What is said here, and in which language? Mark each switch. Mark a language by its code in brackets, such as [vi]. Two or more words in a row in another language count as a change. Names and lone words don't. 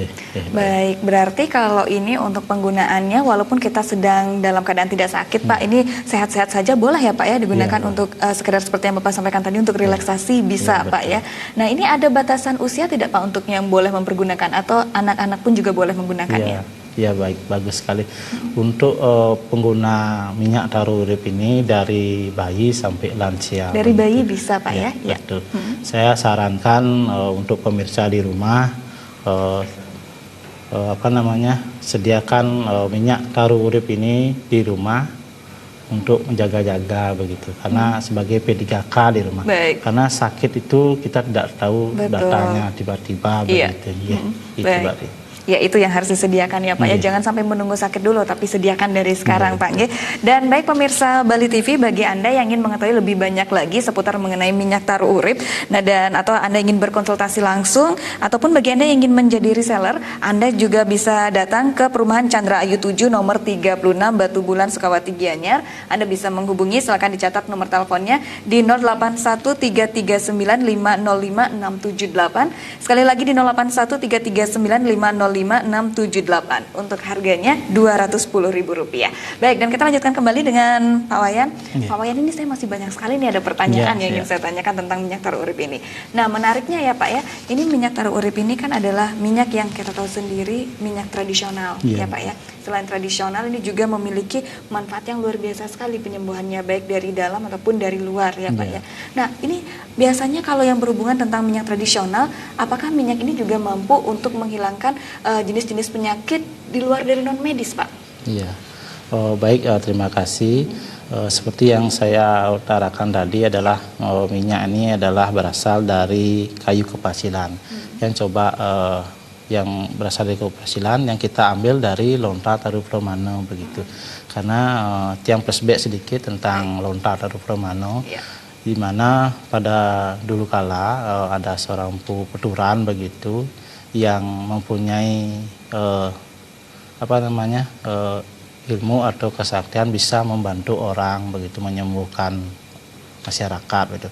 [id] Baik, berarti kalau ini untuk penggunaannya walaupun kita sedang dalam keadaan tidak sakit Pak, ini sehat-sehat saja boleh ya Pak ya digunakan untuk sekedar seperti yang Bapak sampaikan tadi untuk relaksasi bisa Pak ya. Nah, ini ada batasan usia tidak Pak untuk yang boleh mempergunakan atau anak-anak pun juga boleh menggunakannya? Ya baik, bagus sekali. Untuk pengguna minyak taru urip ini dari bayi sampai lansia. Dari bayi bisa Pak ya? Betul. Saya sarankan untuk pemirsa di rumah sediakan minyak taru urip ini di rumah untuk menjaga-jaga begitu, karena sebagai P3K di rumah. Karena sakit itu kita tidak tahu datanya tiba-tiba begitu. Itu berarti. Ya, itu yang harus disediakan ya Pak ya. Jangan sampai menunggu sakit dulu, tapi sediakan dari sekarang Pak. Dan baik pemirsa Bali TV, bagi Anda yang ingin mengetahui lebih banyak lagi seputar mengenai minyak taru urip, atau Anda ingin berkonsultasi langsung, ataupun bagi Anda yang ingin menjadi reseller, Anda juga bisa datang ke Perumahan Chandra Ayu 7 nomor 36 Batu Bulan Sukawati Gianyar. Anda bisa menghubungi, silakan dicatat nomor teleponnya di 081335055678. Sekali lagi di 081335055678. Untuk harganya Rp210.000. Baik, dan kita lanjutkan kembali dengan Pak Wayan. Pak Wayan, ini saya masih banyak sekali nih ada pertanyaan yang ingin saya tanyakan tentang minyak taru urip ini. Nah, menariknya ya Pak ya, ini minyak taru urip ini kan adalah minyak yang kita tahu sendiri minyak tradisional ya Pak ya. Selain tradisional, ini juga memiliki manfaat yang luar biasa sekali penyembuhannya, baik dari dalam ataupun dari luar ya Pak ya. Nah, ini biasanya kalau yang berhubungan tentang minyak tradisional, apakah minyak ini juga mampu untuk menghilangkan jenis-jenis penyakit di luar dari non medis Pak? Iya, baik, terima kasih. Seperti yang saya utarakan tadi adalah minyak ini adalah berasal dari kayu kepasilan yang berasal dari kepasilan yang kita ambil dari lontar taru Promano begitu. Karena tiang flashback sedikit tentang lontar taru Promano, di mana pada dulu kala ada seorang peturan begitu yang mempunyai ilmu atau kesaktian bisa membantu orang begitu, menyembuhkan masyarakat begitu.